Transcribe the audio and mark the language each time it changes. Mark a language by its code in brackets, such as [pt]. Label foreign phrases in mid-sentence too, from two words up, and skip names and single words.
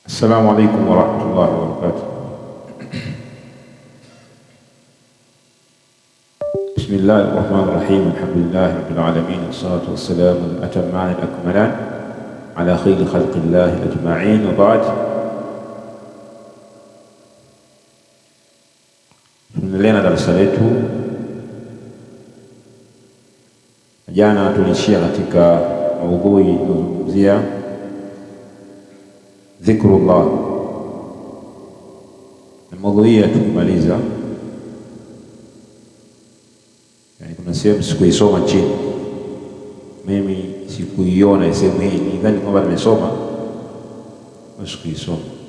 [ar] السلام عليكم ورحمة الله وبركاته. بسم الله الرحمن الرحيم. الحمد لله رب العالمين، والصلاة والسلام الأتمان الأكملان على خير خلق الله أجمعين، وبعد. [sw] Tunaendelea na darasa letu. Jana tulishia katika maudhui inayozungumzia dhikrullah, na maudhui hii tukimaliza, yani kuna sehemu sikuisoma chini, mimi sikuiona sehemu hii, nidhani kwamba nimesoma na sikuisoma.